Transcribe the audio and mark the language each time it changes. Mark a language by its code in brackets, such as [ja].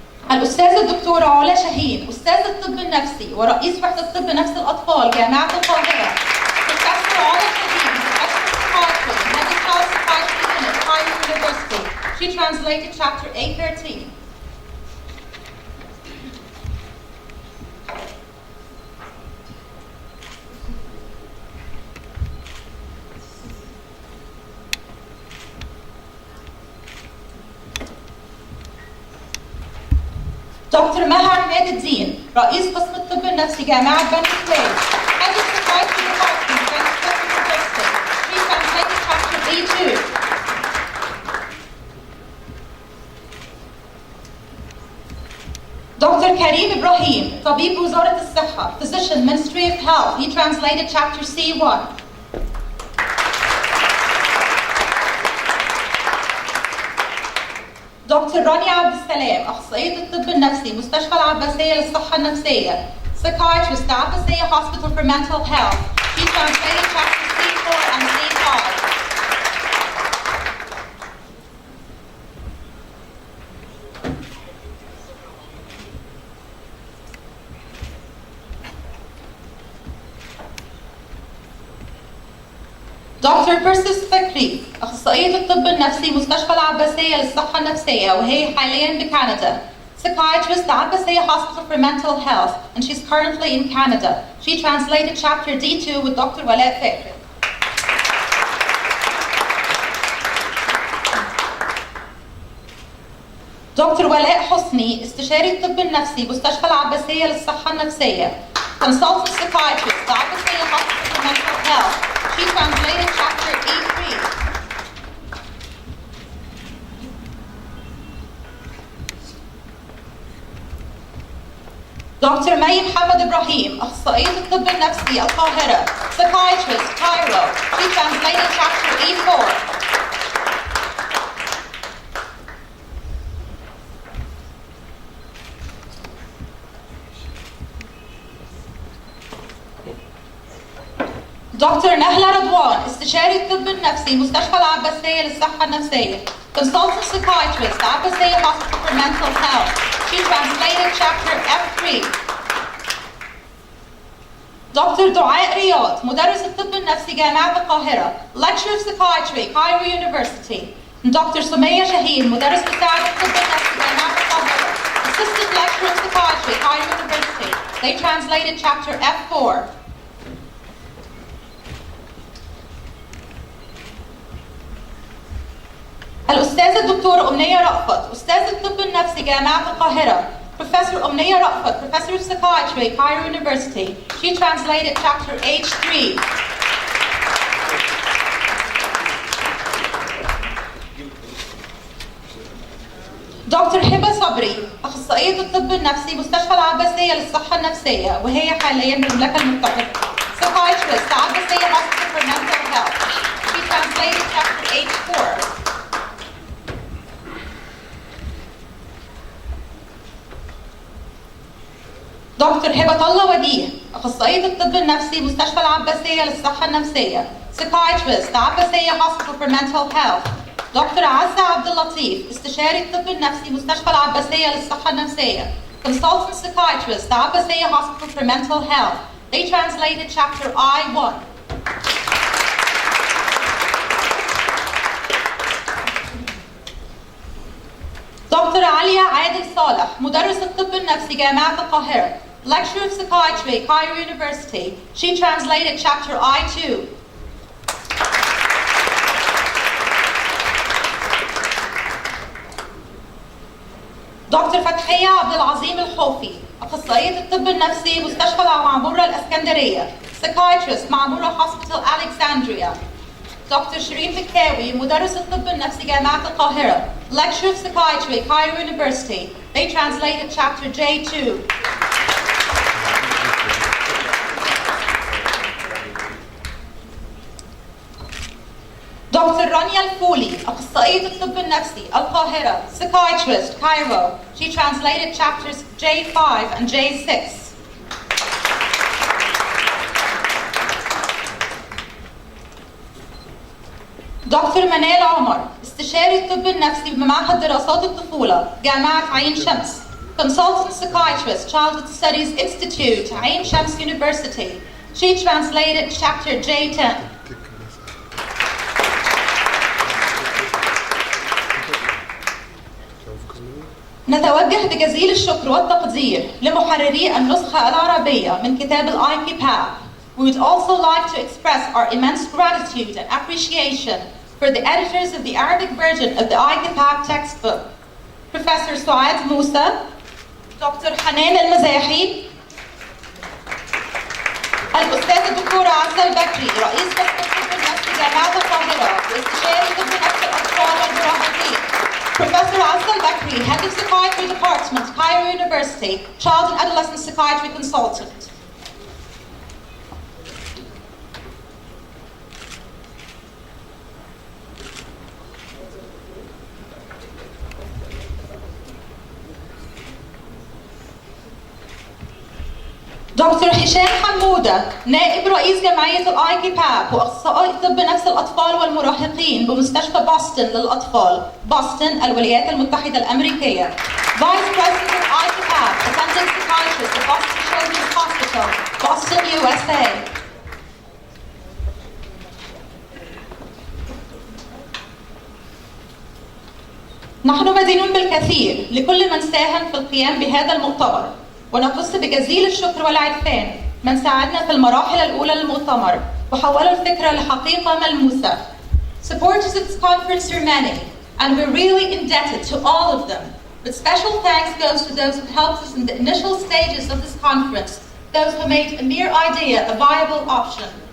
[ar] الأستاذة الدكتورة علا شاهين أستاذ الطب النفسي ورئيس وحدة طب نفس الأطفال جامعة القاهرة. [en] Professor علا شاهين Professor of Psychiatry, Medical Psychiatry Unit, Cairo University. She translated chapter A13. [ar] دكتور مها عماد الدين رئيس قسم الطب النفسي جامعة بني سويف [en] Head of Psychiatry Department Beni Suef University. She translated chapter A2. Dr. Karim Ibrahim [ar] طبيب وزارة الصحة [en] Physician Ministry of Health. He translated chapter C1. [ar] دكتور رانيا عبد السلام أخصائية الطب النفسي مستشفى العباسية للصحة النفسية [en] Psychiatrist Abbasiyya Hospital for Mental Health. She translated chapters C4 and C5. [ar] دكتور بيرسيس فكري أخصائية الطب النفسي مستشفى العباسية للصحة النفسية وهي حالياً بكندا. [en] Psychiatrist Abbasiyya Hospital for Mental Health and she's currently in Canada. She translated chapter D2 with Dr. Walaء Fakri. [ar] دكتور ولاء حسني استشاري الطب النفسي مستشفى العباسية للصحة النفسية. [en] Consultant Psychiatrist Abbasiyya Hospital for Mental Health. She translated chapter E3. [ar] Dr. May Mohammed Ibrahim, أخصائية الطب النفسي القاهرة, [en] Psychiatrist, Cairo. She translated chapter E4. [ar] دكتور نهلة رضوان استشاري الطب النفسي مستشفى العباسية للصحة النفسية [en] Consultant Psychiatrist Abbasiyya Hospital for Mental Health. She translated chapter F3. [ar] دكتور دعاء رياض مدرس الطب النفسي جامعة القاهرة [en] Lecturer of Psychiatry Cairo University. [ar] دكتور سمية شاهين مدرس مساعد الطب النفسي جامعة القاهرة Assistant [en] Lecturer of Psychiatry Cairo University. They translated chapter F4. [ar] الأستاذة الدكتورة أمنية رأفت، أستاذ الطب النفسي جامعة القاهرة. [en] Professor أمنية رأفت, Professor of Psychiatry, Cairo University. She translated Chapter H3. [ar] دكتور هبة صبري، أخصائية الطب النفسي مستشفى العباسية للصحة النفسية وهي حاليا بالمملكة المتحدة. [en] Psychiatrist, Abbasiyya Hospital for Mental Health. She translated Chapter H4. [ar] دكتور هبة الله وجيه، أخصائية الطب النفسي مستشفى العباسية للصحة النفسية. [en] Psychiatrist, Abbasiyya Hospital for Mental Health. [ar] دكتور عزة عبد اللطيف، استشاري الطب النفسي مستشفى العباسية للصحة النفسية. [en] Consultant Psychiatrist, Abbasiyya Hospital for Mental Health. They translated Chapter I1. [ar] دكتور عليا عادل صالح، مدرس الطب النفسي جامعة القاهرة. [en] Lecturer of Psychiatry, Cairo University. She translated Chapter I2. [ar] دكتور فتحية عبد العظيم الحوفي، أخصائية الطب النفسي مستشفى معمورة الإسكندرية. [en] Psychiatrist, معمورة Hospital Alexandria. [ar] دكتور شيرين مكاوي، مدرس الطب النفسي جامعة القاهرة. [en] Lecturer of Psychiatry, Cairo University. They translated Chapter J2. [ar] دكتور رانيا الفولي، أخصائية الطب النفسي القاهرة. [en] Psychiatrist, Cairo. She translated Chapters J5 and J6. [ar] دكتور منال عمر، استشاري الطب النفسي بمعهد دراسات الطفولة جامعة عين شمس. [en] Consultant Psychiatrist, Childhood Studies Institute, Ain Shams University. She translated Chapter J10. [ar] نتوجه بجزيل الشكر والتقدير لمحرري النسخة العربية من كتاب IPPAP. [en] We would also like to express our immense gratitude and appreciation for the editors of the Arabic version of the IPPAP textbook, Professor Suad Musa, Dr. [ar] Hanan Al-Mazahi, الأستاذة الدكتورة عزة البكري، رئيس قسم الطب النفسي جامعة القاهرة واستشاري طب نفس الأطفال والمراهقين. [en] Professor Azza al-Bakri, Head of Psychiatry Department, Cairo University, Child and Adolescent Psychiatry Consultant. [ar] دكتور هشام حمودة، نائب رئيس جمعية الIPPAP وأخصائي طب نفس الأطفال والمراهقين بمستشفى بوسطن للأطفال، بوسطن الولايات المتحدة الأمريكية. [en] Vice President of IPPAP, Attending Psychiatrist at Boston Children's Hospital, Boston, USA. [ar] نحن مدينون بالكثير لكل من ساهم في القيام بهذا المؤتمر، ونقص بجزيل الشكر والعرفان من ساعدنا في المراحل الأولى للمؤتمر وحولوا الفكرة لحقيقة ملموسة. [en] Supporters of this conference are many, and we're really indebted to all of them. But special thanks goes to those who helped us in the initial stages of this conference, those who made a mere idea a viable option.